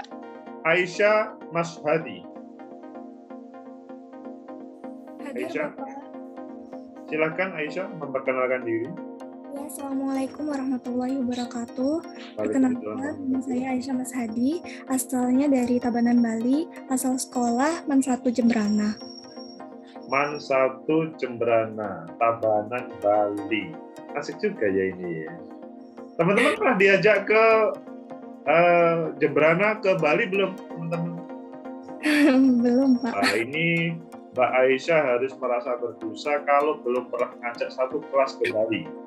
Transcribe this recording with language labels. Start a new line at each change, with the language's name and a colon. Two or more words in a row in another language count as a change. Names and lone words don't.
Indonesian: Aisyah Mashhadi. Aisyah. Silakan Aisyah memperkenalkan diri.
Arabic: Ya, السلام عليكم ورحمة الله وبركاته.
Indonesian: Perkenalkan, nama saya Aisyah Mashhadi, asalnya dari Tabanan, Bali, asal sekolah MAN 1 Jembrana. MAN 1 Jembrana, Tabanan, Bali. Asik juga ya ini ya. Teman-teman pernah diajak ke Jembrana ke Bali belum, teman-teman? Belum, Pak. Nah, ini Mbak Aisyah harus merasa berdosa kalau belum pernah ngajak satu kelas ke Bali.